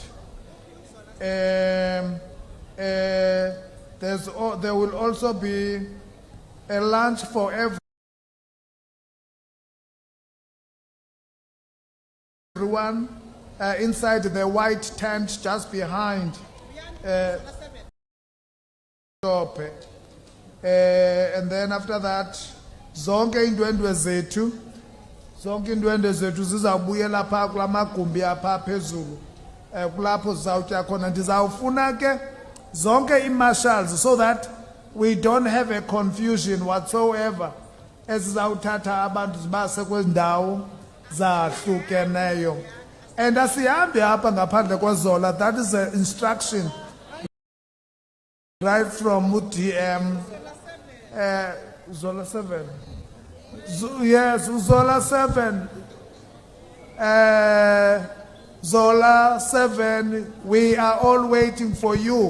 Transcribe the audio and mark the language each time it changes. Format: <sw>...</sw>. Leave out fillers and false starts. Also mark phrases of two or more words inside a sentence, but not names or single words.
<en>There will also be a lunch for everyone inside the white tent just behind. And then after that,</en> <xh>zonke indwendwe zethu zizabuyela phaa kulamagumbi apha phezulu kulapho zizawutya khona. Ndizawufuna ke zonke ii-marshals</xh> <en>so that we don't have a confusion whatsoever</en> <xh>ezizawuthatha abantu zibase kwezi ndawo zahlukeneyo. And asihambe apha ngaphandle kwezola.</xh> <en>That is the instruction right from UDM. Zola 7. Yes, Zola 7. Zola 7, we are all waiting for you.</en>